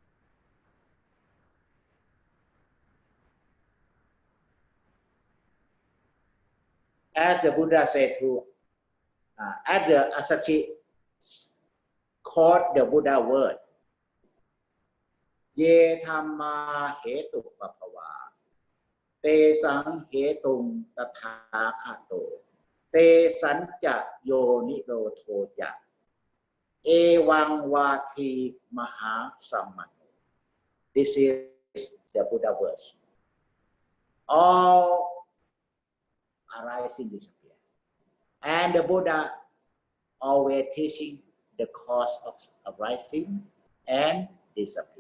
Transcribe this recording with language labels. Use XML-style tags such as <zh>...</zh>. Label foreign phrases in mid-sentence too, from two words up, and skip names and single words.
<en>As the Buddha said to, as the Asachi quote the Buddha word,</en> <pi>Ye Dhamma Hetu Papava, Te Sang Hetung Tatha Kato, Te Sancha Yoniro Toja, Ewang Vati Maha Sammano.</pi> <en>This is the Buddha verse. All arising disappear. And the Buddha always teaching the cause of arising and disappear.</en>